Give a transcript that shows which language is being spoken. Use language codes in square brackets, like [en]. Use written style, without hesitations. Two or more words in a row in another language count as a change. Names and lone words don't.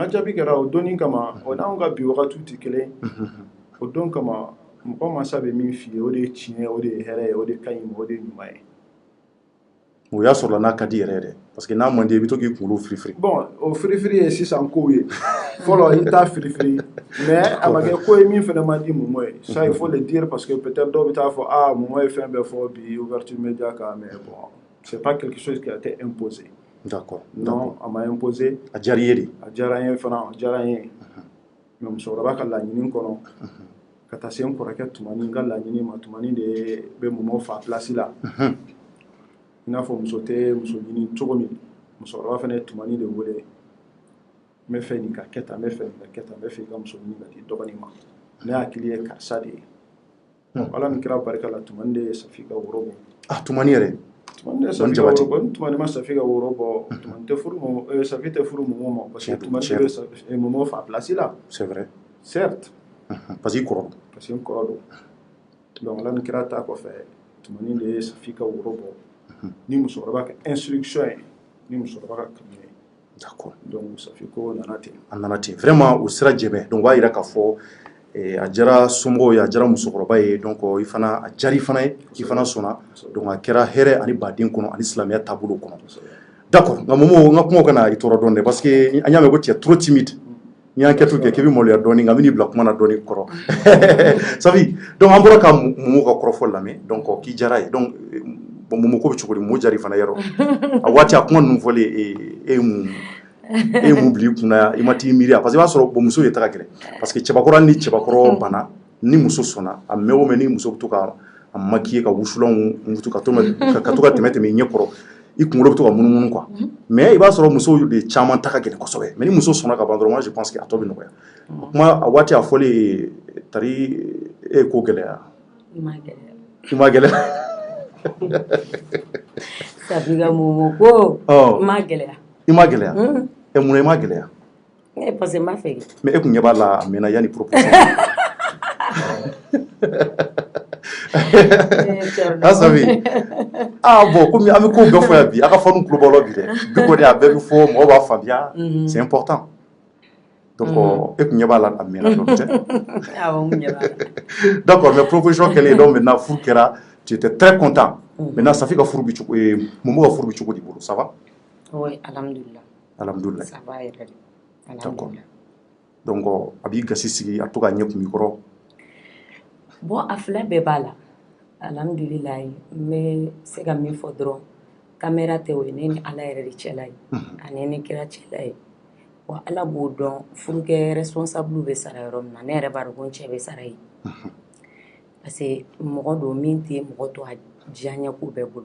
[bm] n ka jaabi kɛra o donni kama o n'anw ka bi wagatiw tɛ kelen o don kama mɔgɔ mansa bɛ min f'i ye o de ye tiɲɛ o de ye hɛrɛ ye o de ka ɲi ma o de ye ɲuman ye o y'a sɔrɔ n'a ka di yɛrɛ yɛrɛ [fr] parce que [bm] n'a man di i bɛ to k'i kunkolo firifiri bon o firifiri ye sisan kow ye fɔlɔ i t'a firifiri mais a ma kɛ ko ye min fana man di mɔmɔ ye [fr] ça il faut le dire parce que peut-être [bm] dɔw bɛ taa fɔ mɔmɔ ye fɛn bɛɛ fɔ bi [fr] ouverture média [bm] kan [fr] mais bon c'est pas quelque chose qui a été imposé d'accord [bm] non a ma imposé a diyara i ye de a diyara n ye fana a diyara n ye mais musokɔrɔba ka laɲini kɔnɔ ka taa se n kɔrɔkɛ Tumani ka laɲini ma Tumani de bɛ mɔmɔ fa place la i n'a fɔ muso tɛ muso ɲini cogo min musokɔrɔba fana ye Tumani de wele n bɛ fɛ nin ka kɛ tan n bɛ fɛ nin ka kɛ tan n bɛ fɛ i ka muso ɲini ka di dɔgɔnin ma ne hakili ye karisa de ye ala ni kira barika la Tumani de ye Safi ka woro bɔ Tumani yɛrɛ Tumani de ye Safi ka woro bɔ ni Tumani ma Safi ka woro bɔ Tumani tɛ furu mɔmɔ Safi tɛ furu mɔmɔ ma parce que Tumani de bɛ mɔmɔ fa place la [fr] c'est vrai certes parce que [bm] i kɔrɔ don [fr] parce que [bm] n kɔrɔ don donc ala ni kira ta kɔfɛ Tumani de ye Safi ka woro bɔ ni musokɔrɔba ka instruction ye ni musokɔrɔba ka kanu ye [fr] d'accord [bm] donc Safi ko nana ten a nana ten vraiment o sira jɛbɛ donc o b'a jira k'a fɔ a diyara somɔgɔw ye a diyara musokɔrɔba ye donc i fana a diyara i fana ye i fana sɔnna donc a kɛra hɛrɛ ani baden kɔnɔ ani silamɛya taabolo kɔnɔ d'accord nka Momo n ka kumaw kana i tɔɔrɔ dɔɔnin dɛ [fr] parce que [bm] an y'a mɛn ko [fr] tu es trop timide [bm] n'i y'a kɛto kɛ k'i bɛ maloya dɔɔnin nka n bɛn'i bila kuma na dɔɔnin kɔrɔ Safi donc an bɔra ka Momo ka kɔrɔfɔ lamɛn donc k'i diyara ye donc bon Momo ko bɛ cogo di Momo diyara i fana yɔrɔ a waati a kuma ninnu fɔlen e ye mun bila i kunna i ma t'i miiri [fr] parce que [bm] i b'a sɔrɔ bon muso de ta ka gɛlɛn [fr] parce que [bm] cɛbakɔrɔ ni cɛbakɔrɔ banna ni muso sɔnna a mɛn o mɛn ni muso bɛ to ka a maquiller ka wusulanw mutu ka to ka tɛmɛ i ɲɛ kɔrɔ i kunkolo bɛ to ka munumunu quoi mais i b'a sɔrɔ muso de caman ta ka gɛlɛn kosɛbɛ mais ni muso sɔnna ka ban dɔrɔn [fr] moi je pense que [bm] a tɔ bɛ nɔgɔya kuma a waati a fɔlen tari e ko gɛlɛya i ma gɛlɛya Safi ka Momo ko i ma gɛlɛya i ma gɛlɛya munna i ma gɛlɛya parce que n b'a fɛ mais e kun ɲɛ b'a la a mɛnna yanni proposition Safi bon komi an bɛ ko bɛɛ fɔ yan bi a ka fɔ tulo b'aw la bi dɛ bi kɔni a bɛɛ bɛ fɔ mɔgɔw b'a faamuya [fr] c'est important [bm] donc e kun ɲɛ b'a la a mɛnna dɔn tɛ awɔ n ɲɛ b'a la [fr] d'accord mais [bm] proposition kɛlen [fr] donc maintenant [bm] furu kɛra [fr] tu étais très content [bm] maintenant Safi ka furu bɛ cogo Momo ka furu bɛ cogo di bolo [fr] ça va oui alhamdulillah [ar] alhamdulillah [fr] ça va [bm] yɛrɛ de alhamdulillah donc a b'i gasi sigi a to ka ɲɛ kun i kɔrɔ bon a fila bɛɛ b'a la alhamdulillah n bɛ se ka min fɔ dɔrɔn caméra tɛ o ye ne ni ala yɛrɛ de cɛla ye ani ne kira cɛla ye wa ala b'o dɔn furukɛ responsable bɛ sara yɔrɔ min na ne yɛrɛ b'a dɔn ko n cɛ bɛ sara ye parce que mɔgɔ don min tɛ mɔgɔ to a diya ɲɛ ko bɛɛ bolo